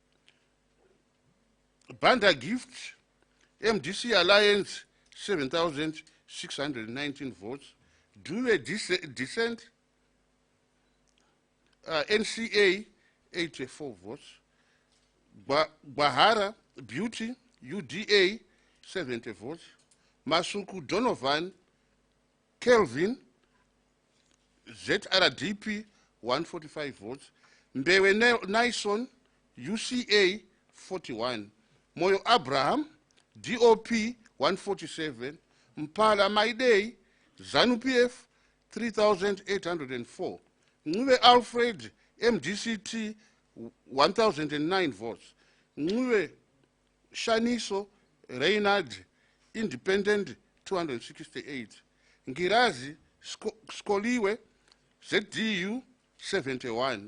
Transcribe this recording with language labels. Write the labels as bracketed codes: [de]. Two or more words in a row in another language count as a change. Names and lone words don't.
[en] Banda Gift, MDC Alliance, 7,619 votes. Due Descent, NCA, 84 votes. Bahara Beauty, UDA, 70 votes. Masuku Donovan, Kelvin, ZRDP, 145 votes. Mbewe Nyson, UCA, 41. Moyo Abraham, DOP, 147. Mpala Maidei, ZANU-PF, 3,804. Nwe Alfred, MDCT, 1,009 votes. Nwe Shaniso, Reynard, independent, 268. Ngirazi, Skoliwe, ZDU, 71.